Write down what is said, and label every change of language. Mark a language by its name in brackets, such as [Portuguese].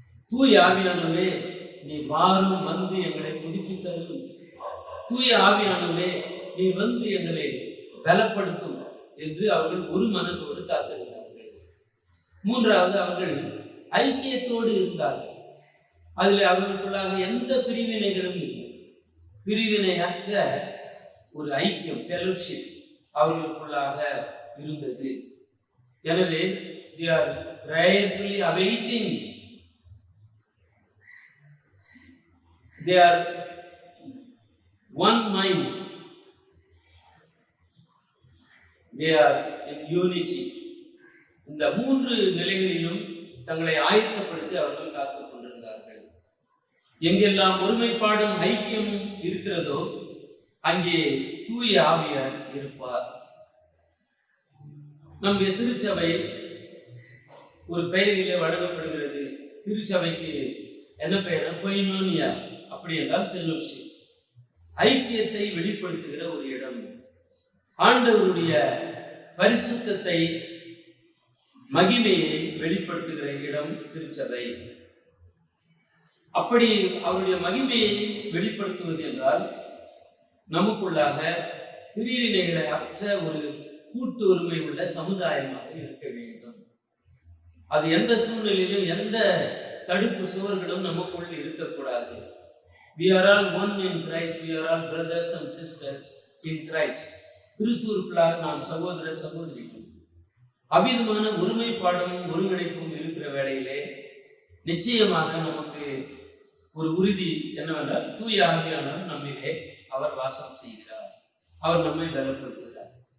[Tamil] தூய ஆவியானவரே, நீ வாரும் வந்து எங்களை புதுப்பித்தரும், தூய ஆவியானவரே நீ வந்து எங்களை பலப்படுத்தும் என்று அவர்கள் ஒரு மனதோடு காத்திருந்தார்கள். மூன்றாவது, அவர்கள் ஐக்கியத்தோடு இருந்தார்கள். அதில் அவர்களுக்குள்ளாக எந்த பிரிவினைகளும் இல்லை. பிரிவினையற்ற ஒரு ஐக்கியம், ஃபெலோஷிப் அவர்களுக்குள்ளாக இருந்தது. எனவே [English] they are prayerfully awaiting, they are one mind, they are in unity. [Tamil] இந்த 3 நிலைகளிலும் தங்களை ஆயத்தப்படுத்தி அவர்கள் காத்துக் கொண்டிருந்தார்கள். எங்கெல்லாம் ஒருமைப்பாடும் ஐக்கியமும் இருக்கிறதோ அங்கே தூய ஆவியார் இருப்பார். நம்முடைய திருச்சபை ஒரு பெயரிலே வழங்கப்படுகிறது. திருச்சபைக்கு என்ன பெயர்? கொயினோனியா. அப்படி என்றால் ஃபெலோஷிப், ஐக்கியத்தை வெளிப்படுத்துகிற ஒரு இடம். ஆண்டவருடைய பரிசுத்தத்தை, மகிமையை வெளிப்படுத்துகிற இடம் திருச்சபை. அப்படி அவருடைய மகிமையை வெளிப்படுத்துவது என்றால் நமக்குள்ளாக பிரிவினைகளை அற்ற ஒரு கூட்டு உரிமை உள்ள சமுதாயமாக இருக்க வேண்டும். அது எந்த சூழ்நிலையிலும் எந்த தடுப்பு சுவர்களும் நமக்குள் இருக்கக்கூடாது. [English] We are all one in Christ, we are all brothers and sisters in Christ. [Tamil] கிறிஸ்துவுக்குள்ளாக நாம் சகோதர சகோதரிகள். அபிதமான ஒருமைப்பாடும் ஒருங்கிணைப்பும் இருக்கிற வேளையிலே நிச்சயமாக நமக்கு ஒரு உறுதி என்னவென்றால் தூய ஆவியானவர் நம்மிலே அவர் வாசம் செய்கிறார், அவர் நம்மை பலப்படுத்துகிறார்.